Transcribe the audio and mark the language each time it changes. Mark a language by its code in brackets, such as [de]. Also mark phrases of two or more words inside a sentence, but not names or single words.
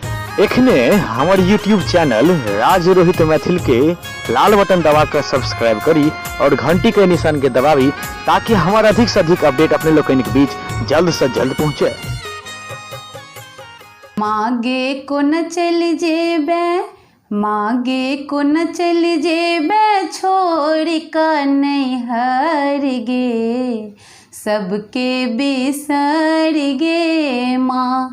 [mai] एखने हमार [en] YouTube channel [mai] राज रोहित मैथिल के लाल बटन दबा कर सब्सक्राइब करी और घंटी के निशान के दबावी ताकि हमारा अधिक से अधिक अपडेट अपने लोग के बीच जल्द से जल्द पहुँचे। मागे को न चल जेबे, मागे को न चल जेबे, छोड़ का नैहर गे, सबके बिसर गे माँ।